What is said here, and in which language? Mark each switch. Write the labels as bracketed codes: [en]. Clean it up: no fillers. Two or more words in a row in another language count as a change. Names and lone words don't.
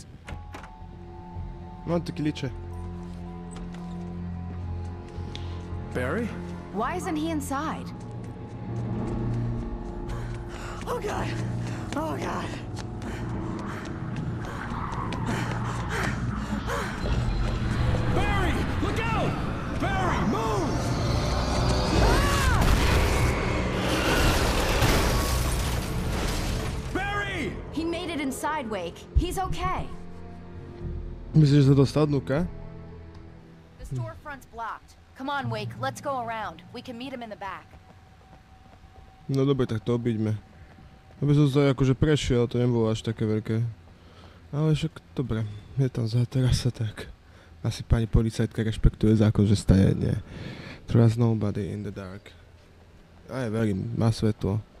[sk] Mám tu kľíče. [en] Barry? Why isn't he inside? Oh God! Oh God! Barry! Look out! Barry, move! Barry! He made it inside, Wake. He's okay. [sk] Myslíš, že sa dostal dnuka? [en] The storefront's blocked. Come on, Wake. Let's go around. We can meet him in the back. [sk] No dobre, tak to obíďme. Aby som sa akože prešiel, to nebolo až také veľké. Ale však dobre, je tam za terasa, tak asi pani policajtka rešpektuje zákon, že stane, nie. [en] Trust nobody in the dark. [sk] Aj verím, má svetlo.